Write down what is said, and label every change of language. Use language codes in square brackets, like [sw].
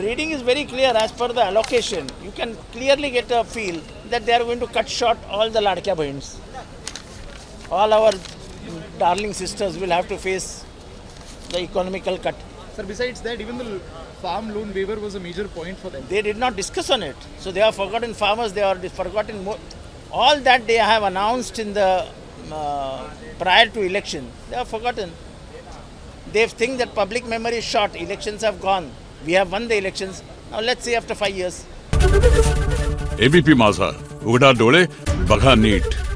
[en] Reading is very clear as per the allocation. You can clearly get a feel that they are going to cut short all the ladkya bahins. All our darling sisters will have to face the economical cut. Sir, besides that, even the farm loan waiver was a major point for them. They did not discuss on it. So they have forgotten farmers, they are forgotten more. All that they have announced in the prior to election, they have forgotten. They think that public memory is short, elections have gone. We have won the elections. Now let's see after 5 years. [mr] ABP माझा, उघडा डोळे बघा नीट.